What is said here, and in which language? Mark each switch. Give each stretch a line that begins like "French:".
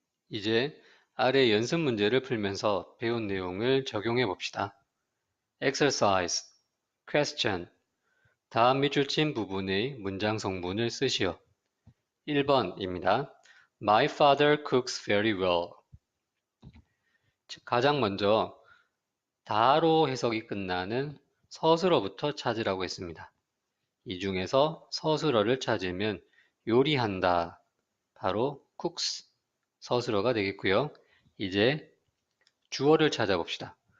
Korean: 이제 아래 연습 문제를 풀면서 배운 내용을 적용해 봅시다.
English: Exercise, question.
Korean: 다음 밑줄 친 부분의 문장 성분을 쓰시오. 1번입니다.
English: My father cooks very well.
Korean: 가장 먼저 다로 해석이 끝나는 서술어부터 찾으라고 했습니다. 이 중에서 서술어를 찾으면 요리한다. 바로 cooks 서술어가 되겠고요. 이제 주어를 찾아봅시다.